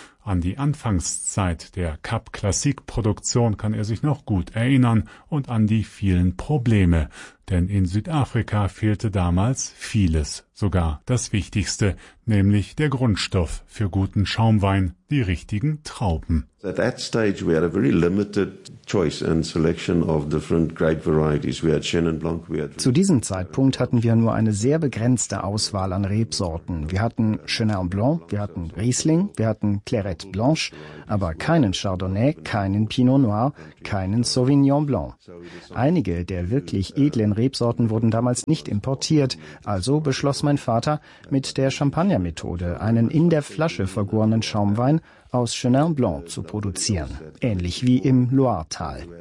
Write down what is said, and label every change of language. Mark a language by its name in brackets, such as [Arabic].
[German] An die Anfangszeit der Cap Classique-Produktion kann er sich noch gut erinnern und an die vielen Probleme. Denn in Südafrika fehlte damals vieles, sogar das Wichtigste, nämlich der Grundstoff für guten Schaumwein, die richtigen Trauben. [English] At that stage we had a very limited choice and selection of different grape varieties. We had Chenin Blanc, we had. [German] Zu diesem Zeitpunkt hatten wir nur eine sehr begrenzte Auswahl an Rebsorten. Wir hatten Chenin Blanc, wir hatten Riesling, wir hatten Claret Blanche, aber keinen Chardonnay, keinen Pinot Noir, keinen Sauvignon Blanc. Einige der wirklich edlen Rebsorten wurden damals nicht importiert, also beschloss mein Vater, mit der Champagner-Methode einen in der Flasche vergorenen Schaumwein aus Chenin Blanc zu produzieren, ähnlich wie im Loiretal.